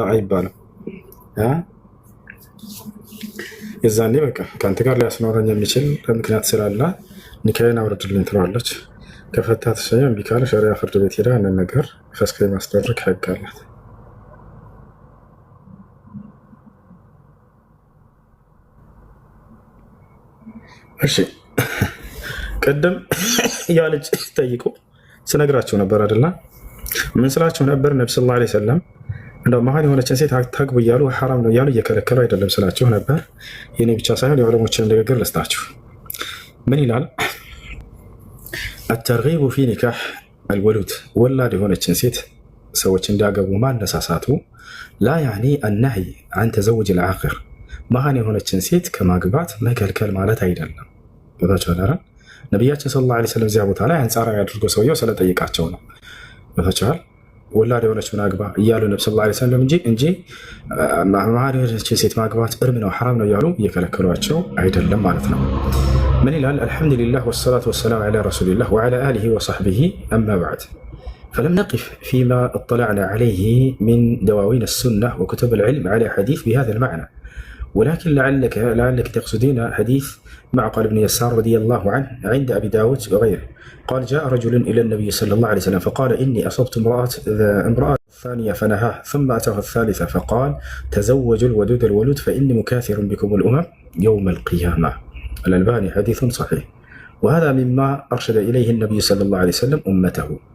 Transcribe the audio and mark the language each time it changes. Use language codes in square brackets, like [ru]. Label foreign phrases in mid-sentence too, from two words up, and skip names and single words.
[am] አይባልም። የዛኔ በቃ ከአንተ ጋር ሊያስኖረኝ የሚችል ምክንያት ስላለ ኒካዬን አውርድልኝ ትለዋለች። ከፈታት ሰው እምቢ ካለ ሸሪዓ ፍርድ ቤት ሄዳ ያንን ነገር ፈስክ የማስደረግ ህግ አላት። እሺ ቅድም ያ ልጅ ጠይቁ ስነግራቸው ነበር አይደለ? ምን ስላቸው ነበር? ነብዩ [ar] صلى الله عليه وسلم [am] እንደው መሀል የሆነችን ሴት አታግቡ እያሉ ሐራም ነው እያሉ እየከለከሉ አይደለም ስላቸው ነበር። የኔ ብቻ ሳይሆን የዑለሞችን ንግግር ልስጣችሁ። ምን ይላል? [ar] الترغيب في نكاح الولود [am] ወላድ የሆነችን ሴት ሰዎች እንዲያገቡ ማነሳሳቱ [ar] لا يعني النهي عن تزوج العاقر [am] መሀን የሆነችን ሴት ከማግባት መከልከል ማለት አይደለም። ወታቻላ ነብያችን [ar] صلى الله عليه وسلم [am] እዚያ ቦታ ላይ አንጻራዊ አድርጎ ሰውየው ስለጠይቃቸው ነው። ወታቻላ ወላድ የሆነች ምን አግባ እያሉ ነብዩ [ar] صلى الله عليه وسلم [am] እንጂ መሀን የሆነችን ሴት ማግባት እርም ነው ሐራም ነው እያሉ እየከለከሏቸው አይደለም ማለት ነው። [ar] من الآن الحمد لله والصلاة والسلام على رسول الله وعلى آله وصحبه أما بعد فلم نقف فيما اطلعنا عليه من دواوين السنة وكتب العلم على حديث بهذا المعنى ولكن لعلك تقصدين حديث معقل بن يسار رضي الله عنه عند أبي داود وغيره قال جاء رجل إلى النبي صلى الله عليه وسلم فقال إني أصبت امرأة ثانية فنهاه ثم أتاه الثالثة فقال تزوجوا الودود الولود فإني مكاثر بكم الأمم يوم القيامة الألباني حديث صحيح وهذا مما أرشد إليه النبي صلى الله عليه وسلم أمته